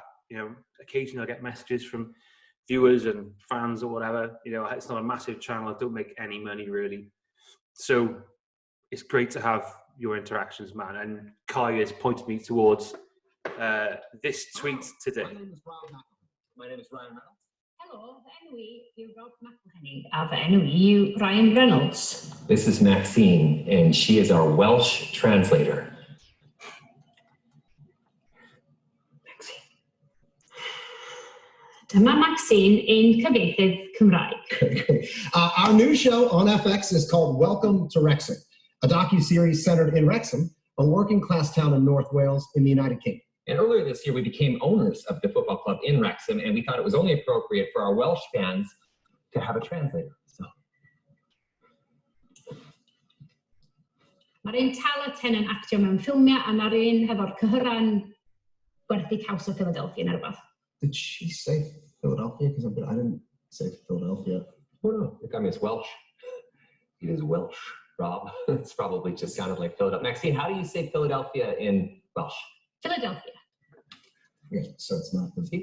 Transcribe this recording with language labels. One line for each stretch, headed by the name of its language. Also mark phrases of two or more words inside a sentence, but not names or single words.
English: Occasionally I get messages from viewers and fans or whatever. It's not a massive channel. I don't make any money really. So it's great to have your interactions, man. And Kai has pointed me towards this tweet today. My name is Ryan Reynolds. Hello,
Welsh: fy enw I yw Rob McElhenney, a fy enw I yw Ryan Reynolds.
English: This is Maxine, and she is our Welsh translator.
Welsh: Dyma Maxine, un cyfieithydd Cymraeg.
English: Our new show on FX is called Welcome to Wrexham, a docu-series centered in Wrexham, a working-class town in North Wales in the United Kingdom. And earlier this year, we became owners of the football club in Wrexham, and we thought it was only appropriate for our Welsh fans to have a translator. So.
Welsh: Mae'r un tal at hyn yn actio mewn ffilmiau, a mae'r un hefo'r cyhyran gwerthu caws o Philadelphia neu rhywbeth.
English: Did she say Philadelphia? Because I didn't say Philadelphia. Oh no, I mean, it's Welsh. It is Welsh, Rob. It's probably just sounded like Philadelphia. Maxine, how do you say Philadelphia in Welsh? Philadelphia. Yeah, so it's not the...